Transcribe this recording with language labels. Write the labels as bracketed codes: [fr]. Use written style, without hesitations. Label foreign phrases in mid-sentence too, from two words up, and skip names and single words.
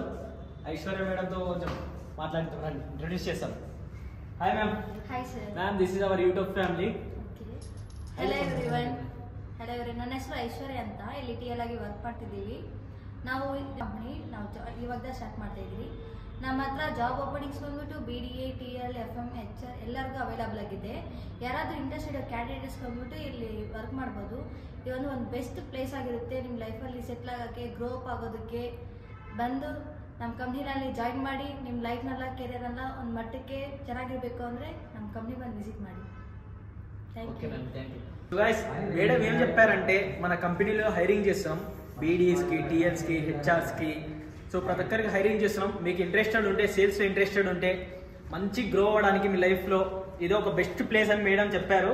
[te] ఐశ్వర్య మేడంతో కొంచెం మాట్లాడుతున్నాం, ఇంట్రడ్యూస్ చేస్తాం. [en] Hi ma'am. Hi sir. [te] మ్యామ్, [en] This is our YouTube family. Okay. Hello everyone. [kn] ನನ್ನ ಹೆಸರು ಐಶ್ವರ್ಯ ಅಂತ. ಇಲ್ಲಿ ಟಿಎಲ್ ಆಗಿ ವರ್ಕ್ ಮಾಡ್ತಿದ್ದೀವಿ. ನಾವು ಕಂಪ್ನಿ ಇವಾಗ ಸ್ಟಾರ್ಟ್ ಮಾಡ್ತಾ ಇದ್ದೀವಿ. ನಮ್ಮ ಹತ್ರ [en] job openings [kn] ಬಂದ್ಬಿಟ್ಟು BDA, TL, FM, HR ಎಲ್ಲರಿಗೂ ಅವೈಲಬಲ್ ಆಗಿದೆ. ಯಾರಾದರೂ ಇಂಟ್ರೆಸ್ಟ್ ಇರೋ ಕ್ಯಾಂಡಿಡೇಟ್ಸ್ ಬಂದ್ಬಿಟ್ಟು ಇಲ್ಲಿ ವರ್ಕ್ ಮಾಡ್ಬೋದು. ಇದೊಂದು [en] best place [kn] ಆಗಿರುತ್ತೆ. ನಿಮ್ಮ ಲೈಫಲ್ಲಿ ಸೆಟ್ಲ್ ಆಗೋಕ್ಕೆ, [en] grow up [kn] ಆಗೋದಕ್ಕೆ ಬಂದು ನಮ್ಮ ಕಂಪ್ನಿನಲ್ಲಿ ಜಾಯಿನ್ ಮಾಡಿ ನಿಮ್ಮ ಲೈಫ್ನೆಲ್ಲ ಕೆರಿಯರೆಲ್ಲ ಒಂದು ಮಟ್ಟಕ್ಕೆ ಚೆನ್ನಾಗಿರಬೇಕು ಅಂದರೆ ನಮ್ಮ ಕಂಪ್ನಿ ಬಂದು ವಿಸಿಟ್ ಮಾಡಿ. [en] Okay ma'am, thank you. So guys, [te] మేడం ఏం చెప్పారంటే మన కంపెనీలో హైరింగ్ చేస్తాం, BDSకి, TLస్కి, HRస్కి. సో ప్రతి ఒక్కరికి హైరింగ్ చేస్తున్నాం. మీకు ఇంట్రెస్టెడ్ ఉంటే, సేల్స్లో ఇంట్రెస్టెడ్ ఉంటే, మంచి గ్రో అవ్వడానికి మీ లైఫ్లో ఇది ఒక [en] best place [te] అని మేడం చెప్పారు.